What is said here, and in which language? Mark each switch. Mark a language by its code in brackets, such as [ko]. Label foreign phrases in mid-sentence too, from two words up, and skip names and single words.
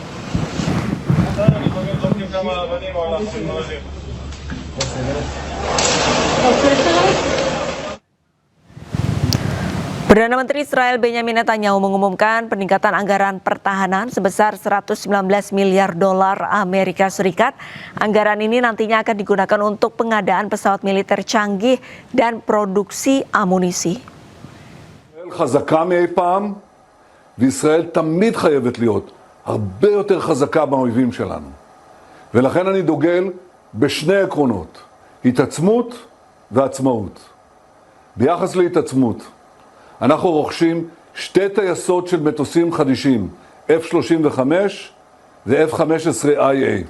[id] Perdana Menteri Israel Benjamin Netanyahu mengumumkan peningkatan anggaran pertahanan sebesar 119 miliar dolar Amerika Serikat. Anggaran ini nantinya akan digunakan untuk pengadaan pesawat militer canggih dan produksi amunisi. [he] חזקה מאי פעם, וישראל תמיד חייבת להיות הרבה יותר חזקה מהאויבים שלנו. ולכן אני דוגל בשני עקרונות, התעצמות ועצמאות. ביחס להתעצמות, אנחנו רוכשים שתי טייסות של מטוסים חדישים, F-35 ו-F-15IA.